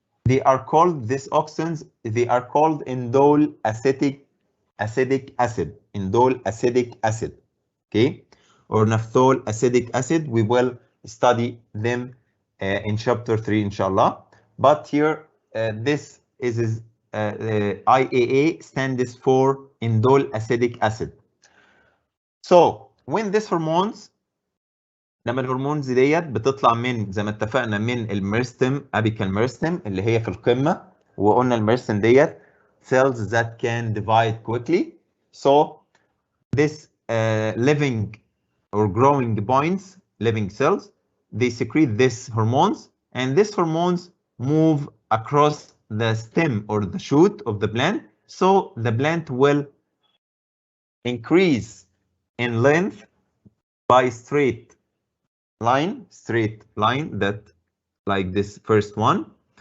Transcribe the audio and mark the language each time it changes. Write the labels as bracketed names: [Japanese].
[English] They are called, these auxins, they are called indole acidic acid, indole acidic acid, okay, or naphthol acidic acid. We will study them in chapter 3, inshallah. But here, this is IAA stands for indole acidic acid. So when these hormones, [Arabic] لما الهرمونز ديت بتطلع من زي ما اتفقنا من الميرستم ابيكال ميرستم اللي هي في القمه، وقلنا الميرستم ديت [English] cells that can divide quickly. So this living or growing points, living cells, they secrete these hormones, and these hormones move across the stem or the shoot of the plant. So the plant will increase in length by straight line that like this first one.